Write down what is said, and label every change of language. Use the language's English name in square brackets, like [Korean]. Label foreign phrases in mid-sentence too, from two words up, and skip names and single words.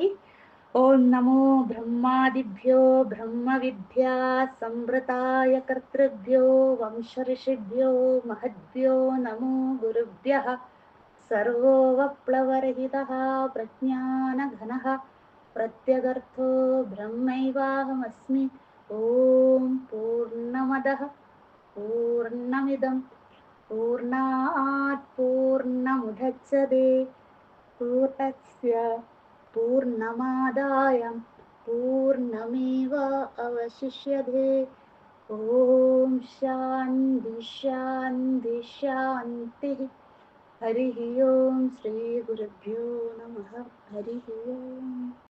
[Sanskrit] ॐ नमो ब्रह्मादिभ्यो ब्रह्मविद्या संवृताय कर्तृभ्यो वंशऋषिभ्यो महद्भ्यो नमो गुरुभ्यः. सर्वो वप्लवरहितः प्रज्ञानघनः प्रत्यगर्थो ब्रह्मैवाहमस्मि. ॐ पूर्णमदः पूर्णमिदं पूर्णात् पूर्णमुदच्यते पूर्णस्य पूर्णमादाय पूर्णमेव अवशिष्यते. ॐ शान्ति शान्ति शान्ति. हरि ॐ। श्री गुरुभ्यो नमः. हरि ॐ.